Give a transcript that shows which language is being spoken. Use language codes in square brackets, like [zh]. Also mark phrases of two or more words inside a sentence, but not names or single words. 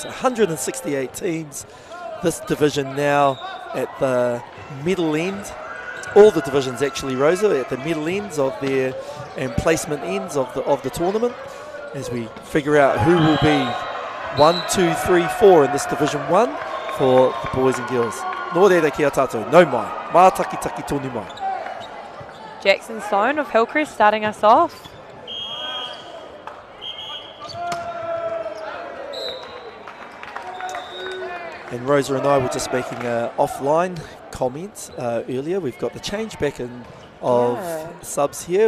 [en] 168 teams, this division now at the middle end. All the divisions actually, Rosa, at the middle ends of their and placement ends of the tournament, as we figure out who will be 1, 2, 3, 4 in this Division 1 for the boys and girls. [mi] Nō reira ki a tātou, nau mai, mā taki tonu mai. [en] Jackson Stone of Hillcrest starting us off. And Rosa and I were just making an offline comment earlier. We've got the change back in of subs here.